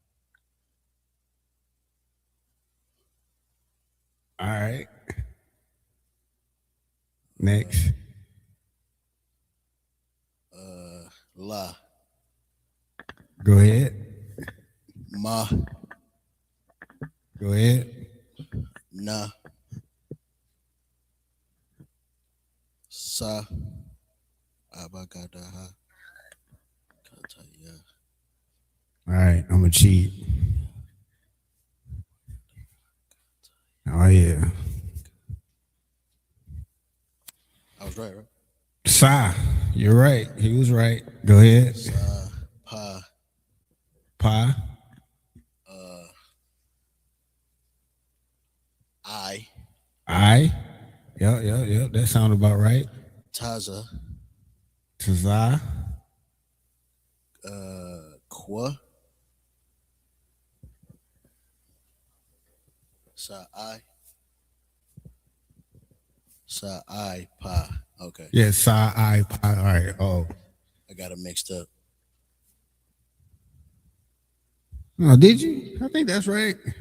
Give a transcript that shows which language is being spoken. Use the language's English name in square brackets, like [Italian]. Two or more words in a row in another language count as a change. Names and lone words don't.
[English] All right. Next. La. Go ahead. Ma. Go ahead. Na. Sa. Abagadaha. Kataya. All right. I'm going to cheat. Oh, yeah. I was right? Sa. You're right. He was right. Go ahead. Sa. Pa. Pa. I. Yep. That sounded about right. Taza. Taza. Kwa. Sa-I. Sa-I. Pa. Okay. Yeah, Sa-I. Pa. All right. Oh. I got it mixed up. Oh, did you? I think that's right.